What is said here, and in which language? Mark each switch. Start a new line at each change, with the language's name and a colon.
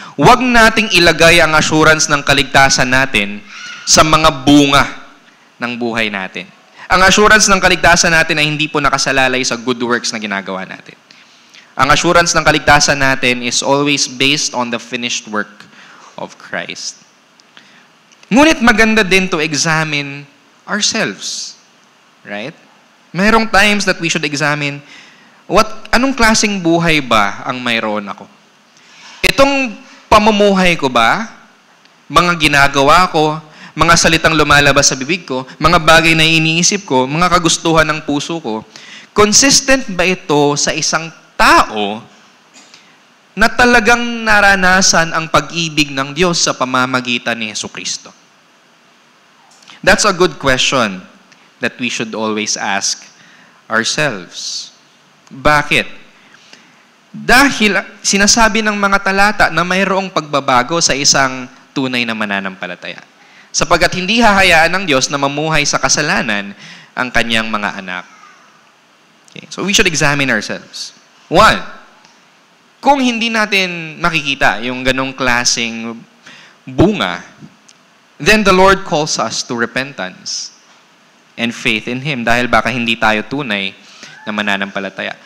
Filipino: Huwag nating ilagay ang assurance ng kaligtasan natin sa mga bunga ng buhay natin. Ang assurance ng kaligtasan natin ay hindi po nakasalalay sa good works na ginagawa natin. Ang assurance ng kaligtasan natin
English: is always based on the finished work of Christ.
Filipino: Ngunit maganda din
English: to examine ourselves. Right?
Filipino: Merong times
English: that we should examine,
Filipino: anong klaseng buhay ba ang mayroon ako? Itong pamumuhay ko ba, mga ginagawa ko, mga salitang lumalabas sa bibig ko, mga bagay na iniisip ko, mga kagustuhan ng puso ko, consistent ba ito sa isang tao na talagang naranasan ang pag-ibig ng Diyos sa pamamagitan ni Jesucristo?
English: That's a good question that we should always ask ourselves.
Filipino: Bakit? Dahil sinasabi ng mga talata na mayroong pagbabago sa isang tunay na mananampalataya. Sapagkat hindi hahayaan ng Diyos na mamuhay sa kasalanan ang kanyang mga anak.
English: Okay. So we should examine ourselves.
Filipino: One, kung hindi natin makikita yung ganong klaseng bunga,
English: then the Lord calls us to repentance and faith in Him
Filipino: dahil baka hindi tayo tunay na mananampalataya.